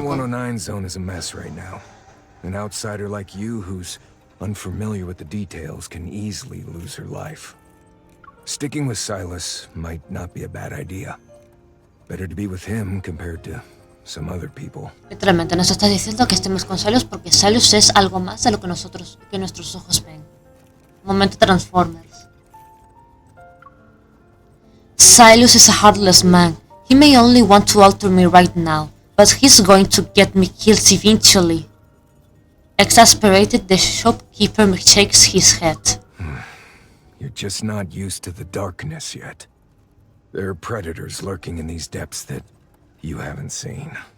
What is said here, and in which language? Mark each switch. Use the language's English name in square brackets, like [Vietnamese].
[English] N109 zone is a mess right now. An outsider like you who's unfamiliar with the details can easily lose her life. Sticking with Silas might not be a bad idea. Better to be with him compared to some other people. [Spanish] Literalmente nos está diciendo que estemos con Silas porque Silas es algo más de lo que nuestros ojos ven. Momento Transformers. [English] Silas is a heartless man. He may only want to alter me right now, but he's going to get me killed eventually. Exasperated, the shopkeeper shakes his head. You're just not used to the darkness yet. There are predators lurking in these depths that you haven't seen.